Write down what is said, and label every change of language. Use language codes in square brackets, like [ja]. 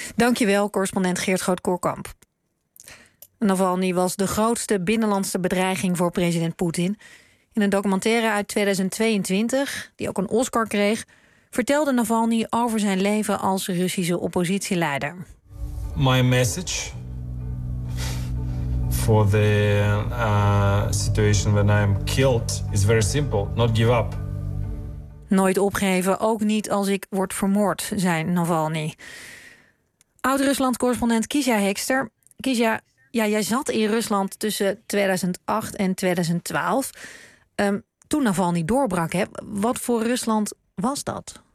[nl] Dankjewel, correspondent Geert Groot-Koerkamp. Navalny was de grootste binnenlandse bedreiging voor president Poetin. In een documentaire uit 2022, die ook een Oscar kreeg, vertelde Navalny over zijn leven als Russische oppositieleider. [en] My message for the situation when I'm killed is very simple. Not give up. [nl] Nooit opgeven, ook niet als ik word vermoord, zei Navalny. Oud-Rusland-correspondent Kisha Hekster. Kisha, ja, jij zat in Rusland tussen 2008 en 2012. Toen Navalny doorbrak, hè, wat voor Rusland was dat?